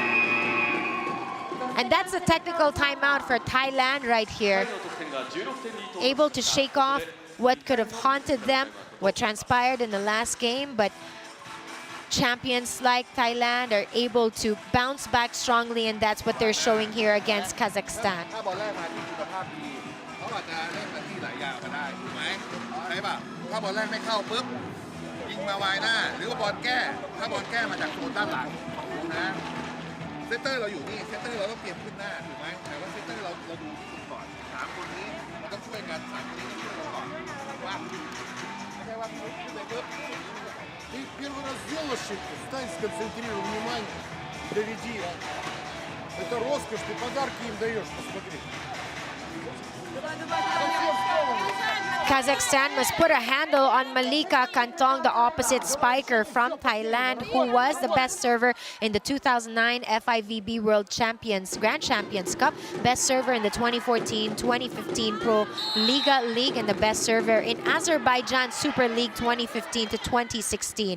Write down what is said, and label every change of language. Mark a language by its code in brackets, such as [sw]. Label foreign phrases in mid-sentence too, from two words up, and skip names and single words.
[en] And that's a technical timeout for Thailand right here. Able to shake off what could have haunted them, what transpired in the last game, but champions like Thailand are able to bounce back strongly, and that's what they're showing here against Kazakhstan. [th] ถ้าบอลแรกไม่เข้าปุ๊บยิงมาไวหน้าหรือว่าบอลแก้ถ้าบอลแก้มาจากโซนด้านหลังนะเซนเตอร์เราอยู่นี่เซนเตอร์เราต้องเตรียมขึ้นหน้าถูกไหมแต่ว่าเซนเตอร์เราดูที่สุดก่อน3 คนนี้เราต้องช่วยกัน3 คนนี้ต้องช่วยกันก่อนว่าไม่ใช่ว่าขึ้นไปปุ๊บ [ru] Ты первый раз сделал ошибку, встань, сконцентрируй внимание, доведи. Это роскошь, ты подарки им даешь, посмотри. [en] Kazakhstan must put a handle on Malika Kantong, the opposite spiker from Thailand, who was the best server in the 2009 FIVB World Champions Grand Champions Cup, best server in the 2014-2015 Pro Liga League, and the best server in Azerbaijan Super League 2015 to 2016.